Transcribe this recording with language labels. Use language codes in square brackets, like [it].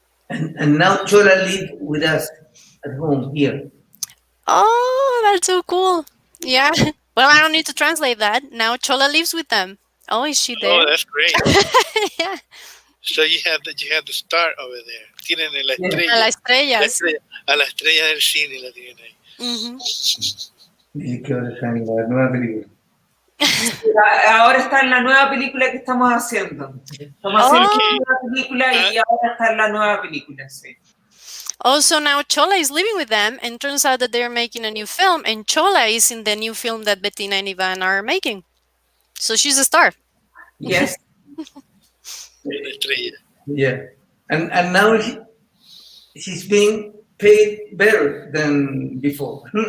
[en] And now Chola lives with us at home here. Oh, that's so cool. Yeah. Well, I don't need to translate that. Now Chola lives with them. Oh, is she there? Oh, that's great. Yeah. So you have the star over there. [es] Tienen la estrella. A la estrella. A la estrella del cine la tienen ahí. Mm-hmm. Y que ahora está en la nueva película. Ahora está en la nueva película que estamos haciendo. Estamos haciendo una nueva película y ahora está en la nueva película, sí. [en] Also, now Chola is living with them, and turns out that they're making a new film, and Chola is in the new film that Bettina and Iván are making. So she's a star. Yes. [es] Una estrella. [en] Yeah. And now she's being paid better than before.